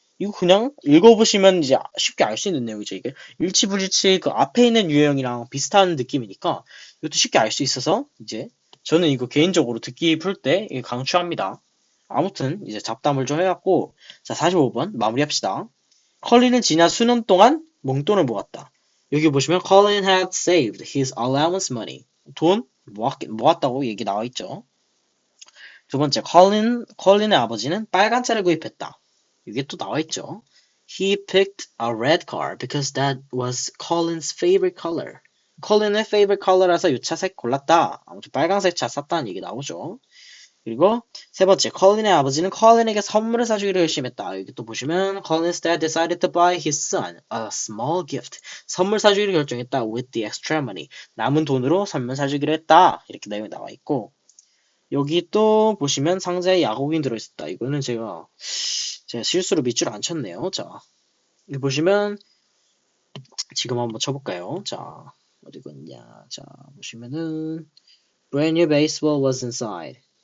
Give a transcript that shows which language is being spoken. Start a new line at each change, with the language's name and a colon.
Korean: 이거 그냥 읽어보시면 이제 쉽게 알 수 있는 내용이죠. 이게 일치불일치 그 앞에 있는 유형이랑 비슷한 느낌이니까 이것도 쉽게 알 수 있어서 이제 저는 이거 개인적으로 듣기 풀 때 강추합니다. 아무튼 이제 잡담을 좀 해갖고 자 45번 마무리합시다. 컬린은 지난 수년 동안 몽돈을 모았다. 여기 보시면
English: Colin had saved his allowance money.
Korean: 돈 모았다고 얘기 나와 있죠. 두 번째, 컬린의 아버지는 빨간 차를 구입했다. 이게 또 나와 있죠.
English: He picked a red car because that was Colin's favorite color.
Korean: 컬린의 favorite color라서 이 차 색 골랐다. 아무튼 빨간색 차 샀다는 얘기 나오죠. 그리고 세 번째, 컬린의 아버지는 컬린에게 선물을 사주기로 결심했다. 여기 또 보시면
English: Colin's dad decided to buy his son a small gift.
Korean: 선물 사주기로 결정했다.
English: With the extra money.
Korean: 남은 돈으로 선물 사주기로 했다. 이렇게 내용이 나와 있고 여기 또 보시면 상자에 야구공이 들어있었다. 이거는 제가 실수로 밑줄 안 쳤네요. 자, 여기 보시면 지금 한번 쳐볼까요? 자, 어디 갔냐? 자, 보시면은
English: brand new baseball was inside.